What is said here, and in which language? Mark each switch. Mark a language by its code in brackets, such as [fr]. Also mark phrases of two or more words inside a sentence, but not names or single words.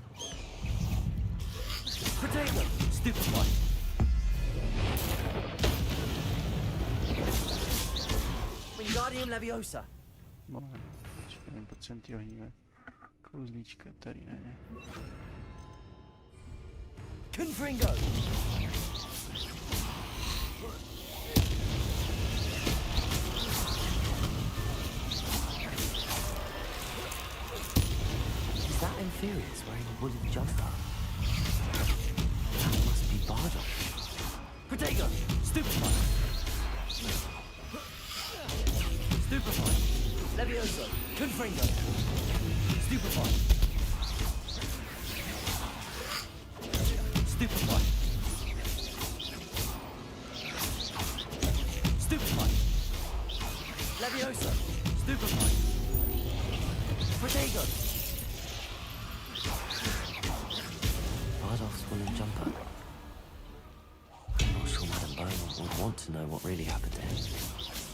[en] Potato! Stupefy! Wingardium Leviosa! [cs] Počkej, potřebujeme ty ohnivé kouzlíčka tady, ne? [en] Confringo! Is that Inferior's wearing a woolen jumper? That must be Bardolph. Protego! Stupefy! Stupefy! Levioso! Confringo! Stupefy! Stupefy! Stupefy! Levioso! Stupefy! Protego! Bardolph's woolen jumper. I'm not sure Madame Beaumont would want to know what really happened to him.